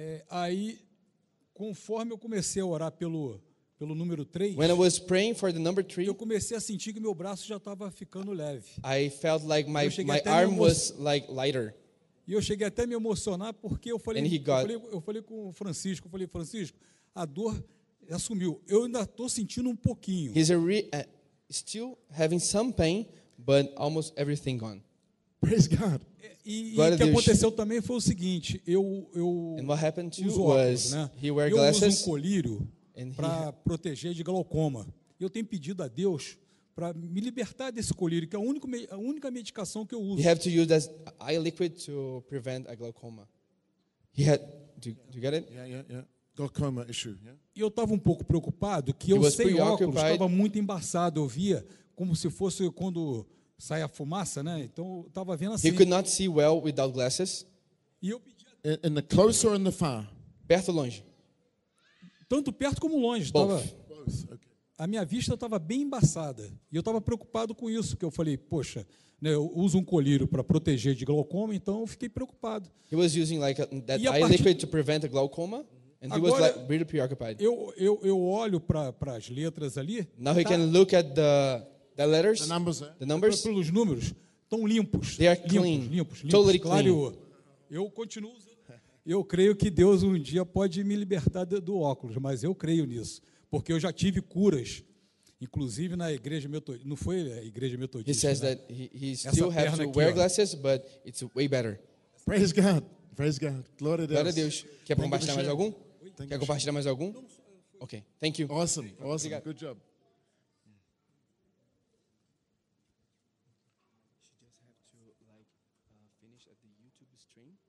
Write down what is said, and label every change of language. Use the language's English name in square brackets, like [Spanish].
[Portuguese] Aí, conforme eu comecei a orar pelo número 3, [English] when I was praying for the number 3, [Portuguese] eu comecei a sentir que meu braço já estava ficando leve. [English] I felt like my arm was like lighter. [Portuguese] E eu cheguei até a me emocionar porque eu falei, eu falei com o Francisco, a dor já sumiu. Eu ainda estou sentindo um pouquinho. [English] He's still having some pain, but almost everything gone. Praise God. [Portuguese] E o que aconteceu também foi o seguinte, eu [English] and what happened to [Portuguese] uso óculos, [English] was, né? He wear glasses, [Portuguese] eu uso um colírio para proteger de glaucoma. Eu tenho pedido a Deus para me libertar desse colírio, que é a única medicação que eu uso. [English] You have to use that eye liquid to prevent a glaucoma. Do you get it? Yeah. Glaucoma issue, yeah? [Portuguese] E eu estava um pouco preocupado, que eu sem óculos estava muito embaçado, eu via como se fosse quando sai a fumaça, né? Então eu estava vendo assim. [English] He could not see well without glasses. [Portuguese] E eu pedi [English] in the close or in the far? [Portuguese] Perto ou longe? Tanto perto como longe. [English] Both. [Portuguese] Tava... [English] Both. Okay. [Portuguese] A minha vista estava bem embaçada. E eu estava preocupado com isso, que eu falei, poxa, né, eu uso um colírio para proteger de glaucoma, então eu fiquei preocupado. [English] He was using like that eye liquid to prevent a glaucoma. And [Portuguese] agora, [English] he was like really preoccupied. [Portuguese] Eu olho para as letras ali. [English] Now he can look at the letters. The numbers. The numbers. [Portuguese] Pelos números, estão limpos. [English] They are clean. [Portuguese] Limpos, [English] totally [Portuguese] limpos, [English] clean. [Portuguese] Claro. Eu continuo. Eu creio que Deus um dia pode me libertar do óculos, mas eu creio nisso. Porque eu já tive curas, inclusive na igreja metodista. Não foi a igreja metodista. [English] He says, [Portuguese] né? [English] That he still has to wear glasses, but it's way better. Praise God. Praise God. [Portuguese] Glória a Deus. Glória a Deus. Quer compartilhar mais algum? Quer compartilhar mais algum? Ok. [English] Thank you. Awesome. Awesome. [Portuguese] Obrigado. [English] Good job. She just have to like finish at the YouTube stream.